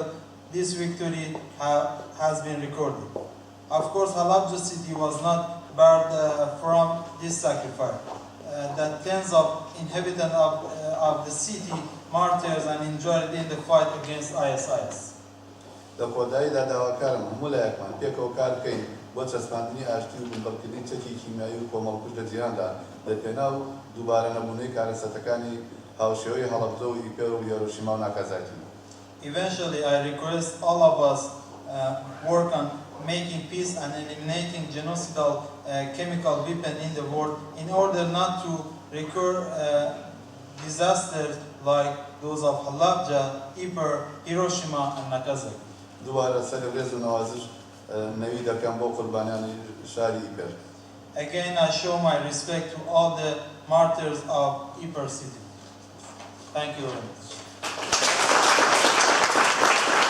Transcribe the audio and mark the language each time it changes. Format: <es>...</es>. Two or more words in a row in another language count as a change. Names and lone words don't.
<en>This victory has been recorded. Of course, Halabja city was not barred from this sacrifice. That tens of inhabitants of the city martyrs and injured in the fight against ISIS.</en> <ckb>لە کۆداییدا داواکارم هەموو لایەکمان پێکەوە کار بکەین بۆ چەسپاندنی ئاشتی و بنبەرکردنی چەکی کیمیایی و کۆمەڵکوژ لە جیهاندا لەپێناو دووبارە نەبوونەی کارەسەتەکانی هاوشێوەی هەڵەبجە و ئیپێر و هیروشیما و ناکازاکی.</ckb> <en>Eventually, I request all of us work on making peace and eliminating genocidal chemical weapon in the world in order not to recur disasters like those of Halabja, Ypres, Hiroshima, and Nagasaki.</en> <ckb>دووبارە سەرێز و نەوازش نەوی دەکەم بۆ قوربانیانی شاری ئیپێر.</ckb> <en>Again, I show my respect to all the martyrs of Ypres city. Thank you very much.</en>